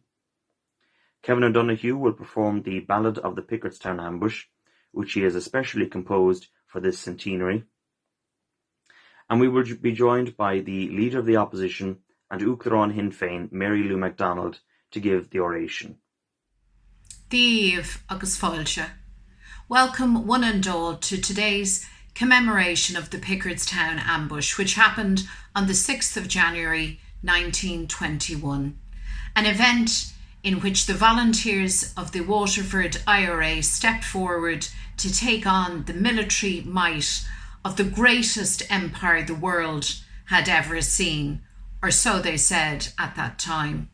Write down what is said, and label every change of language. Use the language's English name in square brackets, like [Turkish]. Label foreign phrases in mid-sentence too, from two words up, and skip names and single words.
[English] Kevin O'Donoghue will perform the Ballad of the Pickardstown ambush, which he has especially composed for this centenary. And we will be joined by the Leader of the Opposition and Uachtarán Sinn Féin, Mary Lou MacDonald, to give the oration. [Irish] Díomh agus fáilte. [English] Welcome one and all to today's commemoration of the Pickardstown ambush, which happened on the 6th of January 1921, an event in which the volunteers of the Waterford IRA stepped forward to take on the military might of the greatest empire the world had ever seen, or so they said at that time.